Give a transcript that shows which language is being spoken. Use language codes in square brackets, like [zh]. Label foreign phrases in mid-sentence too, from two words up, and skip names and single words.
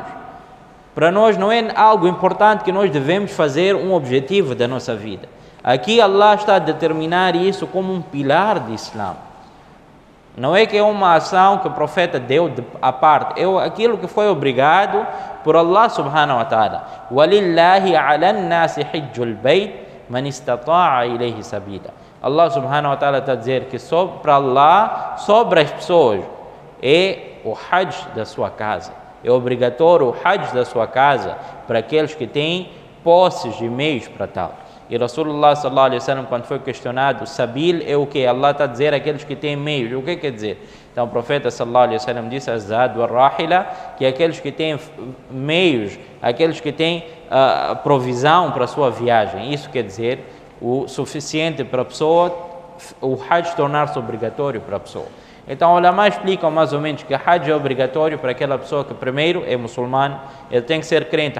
[pt] Para nós não é algo importante que nós devemos fazer um objetivo da nossa vida. Aqui Allah está a determinar isso como um pilar do Islã. Não é que é uma ação que o profeta deu à parte, é aquilo que foi obrigado por [ar] الله سبحانه وتعالى. وَلِلَّهِ عَلَى النَّاسِ حِجُّ الْبَيْتِ مَنِ اسْتَطَاعَ إِلَيْهِ سَبِيلًا. الله سبحانه وتعالى [pt] está a dizer que para Allah, sobre as pessoas, é o Hajj da sua casa. É obrigatório o Hajj da sua casa para aqueles que têm posses e meios para tal. E [ar] رسول الله صلى الله عليه وسلم, [pt] quando foi questionado, Sabil é o que? Allah está a dizer aqueles que têm meios. O que quer dizer? Então o profeta [ar] صلى الله عليه وسلم [pt] disse [ar] زاد وراحلة, [pt] que aqueles que têm meios, aqueles que têm provisão para a sua viagem. Isso quer dizer o suficiente para a pessoa, o Hajj tornar-se obrigatório para a pessoa. Então, os ulama explicam mais ou menos que Hajj é obrigatório para aquela pessoa que primeiro é muçulmano, ele tem que ser crente.